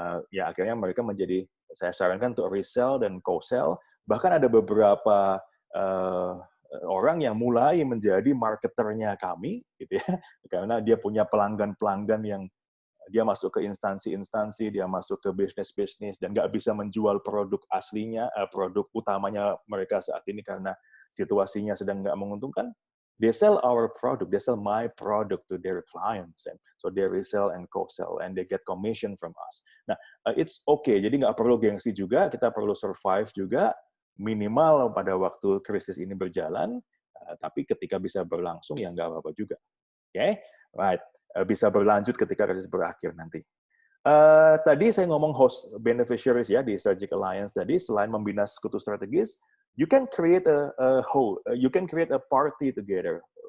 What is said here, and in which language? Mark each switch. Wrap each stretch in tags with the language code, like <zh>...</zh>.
<id>Ya akhirnya mereka menjadi, saya sarankan untuk resell dan co-sell, bahkan ada beberapa orang yang mulai menjadi marketernya kami, gitu ya, karena dia punya pelanggan-pelanggan yang dia masuk ke instansi-instansi, dia masuk ke bisnis-bisnis, dan nggak bisa menjual produk aslinya, produk utamanya mereka saat ini karena situasinya sedang nggak menguntungkan.</id> <en>They sell our product, they sell my product to their clients, and so they resell and co-sell, and they get commission from us.</en> <id>Nah,</id> <en>it's okay,</en> <id>jadi nggak perlu gengsi juga, kita perlu survive juga, minimal pada waktu krisis ini berjalan, tapi ketika bisa berlangsung, ya nggak apa-apa juga. Oke, right. Bisa berlanjut ketika krisis berakhir nanti. Tadi saya ngomong host beneficiaries ya di Strategic Alliance tadi, selain membina sekutu strategis,</id> <en>you can create you can create a party together.</en>